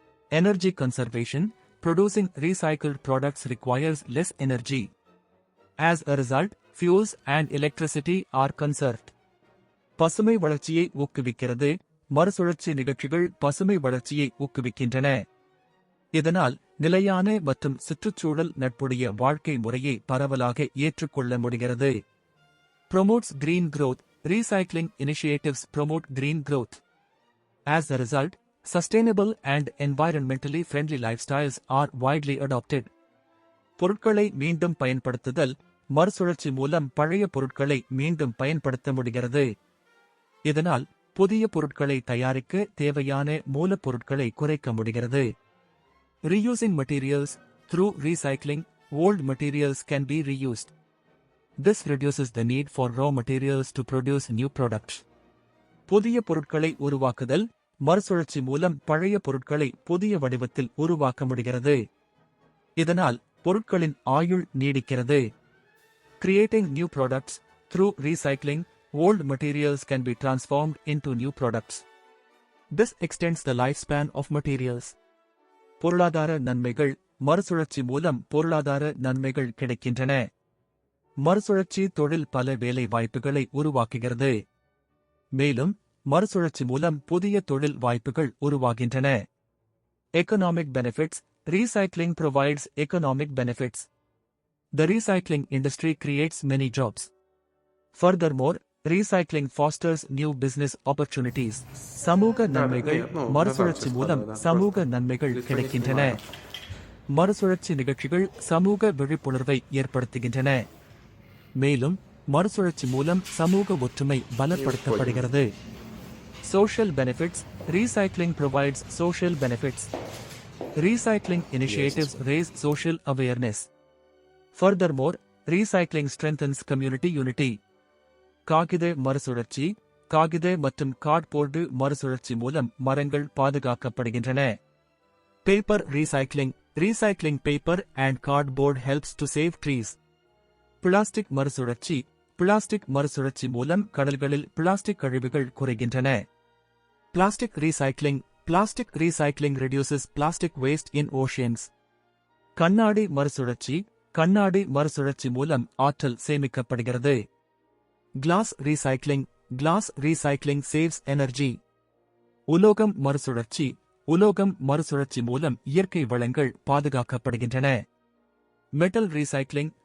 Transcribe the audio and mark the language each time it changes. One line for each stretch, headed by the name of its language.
English: Energy conservation, producing recycled products requires less energy. As a result, fuels and electricity are conserved.
Tamil: பசுமை வளர்ச்சியை ஊக்குவிக்கிறது. மறுசுழற்சி நிகழ்ச்சிகள் பசுமை வளர்ச்சியை ஊக்குவிக்கின்றன. இதனால் நிலையான மற்றும் சுற்றுச்சூழல் நட்புடைய வாழ்க்கை முறையை பரவலாக ஏற்றுக்கொள்ள முடிகிறது.
English: Promotes green growth. Recycling initiatives promote green growth. As a result, sustainable and environmentally friendly lifestyles are widely adopted.
Tamil: பொருட்களை மீண்டும் பயன்படுத்துதல், மறுசுழற்சி மூலம் பழைய பொருட்களை மீண்டும் பயன்படுத்த முடிகிறது. இதனால் புதிய பொருட்களை தயாரிக்க தேவையான மூலப்பொருட்களை குறைக்க முடிகிறது.
English: Reusing materials. Through recycling, old materials can be reused. This reduces the need for raw materials to produce new products.
Tamil: புதிய பொருட்களை உருவாக்குதல், மறுசுழற்சி மூலம் பழைய பொருட்களை புதிய வடிவத்தில் உருவாக்க முடிகிறது. இதனால் பொருட்களின் ஆயுள் நீடிக்கிறது.
English: Creating new products. Through recycling, old materials can be transformed into new products. This extends the lifespan of materials.
Tamil: பொருளாதார நன்மைகள். மறுசுழற்சி மூலம் பொருளாதார நன்மைகள் கிடைக்கின்றன. மறுசுழற்சி தொழில் பல வேலை வாய்ப்புகளை உருவாக்குகிறது. மேலும் மறுசுழற்சி மூலம் புதிய தொழில் வாய்ப்புகள் உருவாகின்றன.
English: Economic benefits. Recycling provides economic benefits. The recycling industry creates many jobs. Furthermore, recycling fosters new business opportunities.
Tamil: சமூக நன்மைகள். மறுசுழற்சி மூலம் சமூக நன்மைகள் கிடைக்கின்றன. மறுசுழற்சி நிகழ்ச்சிகள் சமூக விழிப்புணர்வை ஏற்படுத்துகின்றன. மேலும் மறுசுழற்சி மூலம் சமூக ஒற்றுமை பலப்படுத்தப்படுகிறது.
English: Social benefits. Recycling provides social benefits. Recycling initiatives raise social awareness. Furthermore, recycling strengthens community unity.
Tamil: காகித மறுசுழற்சி. காகித மற்றும் கார்ட்போர்டு மறுசுழற்சி மூலம் மரங்கள் பாதுகாக்கப்படுகின்றன.
English: Paper recycling. Recycling paper and cardboard helps to save trees.
Tamil: Plastic மறுசுழற்சி. பிளாஸ்டிக் மறுசுழற்சி மூலம் கடல்களில் பிளாஸ்டிக் கழிவுகள் குறைகின்றன.
English: Plastic recycling. Plastic recycling reduces plastic waste in oceans.
Tamil: கண்ணாடி மறுசுழற்சி. கண்ணாடி மறுசுழற்சி மூலம் ஆற்றல் சேமிக்கப்படுகிறது.
English: Glass recycling. Glass recycling saves energy.
Tamil: உலோகம் மறுசுழற்சி. உலோகம் மறுசுழற்சி மூலம் இயற்கை வளங்கள் பாதுகாக்கப்படுகின்றன.
English: Metal recycling.